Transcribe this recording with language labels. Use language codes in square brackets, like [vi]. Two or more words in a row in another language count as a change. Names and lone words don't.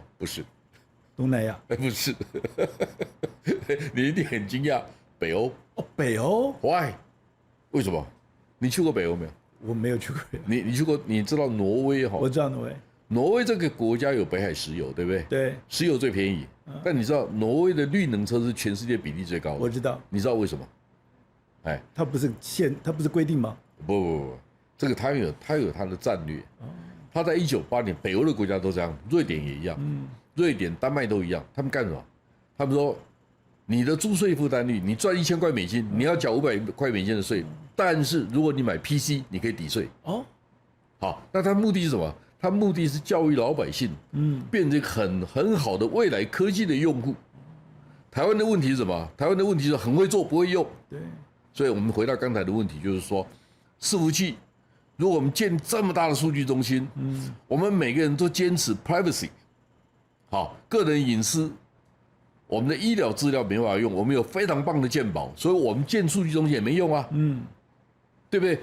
[zh] 不是。東南亞？不是，你一定很驚訝。北歐？北歐？Why？ 為什麼？你去過北歐沒有？我沒有去過。你去過？你知道挪威哈？我知道挪威。挪威這個國家有北海石油，對不對？對。石油最便宜，但你知道挪威的綠能車是全世界比例最高的。我知道。你知道為什麼？哎，它不是規定嗎？不，這個它有它的戰略。它在1980年，北歐的國家都這樣，瑞典也一樣。瑞典、丹麥都一樣，他們幹什麼？他們說，你的租稅負擔率，你賺1000塊美金，你要繳500塊美金的稅。但是如果你買 PC，你可以抵稅。好，那他目的是什麼？他目的是教育老百姓，變成很好的未來科技的用戶。台灣的問題是什麼？台灣的問題是很會做，不會用。對。所以我們回到剛才的問題，就是說，伺服器如果我們建這麼大的數據中心，我們每個人都堅持 privacy， 好，個人隱私，我們的醫療資料沒辦法用，我們有非常棒的健保，所以我們建數據中心也沒用啊，對不對？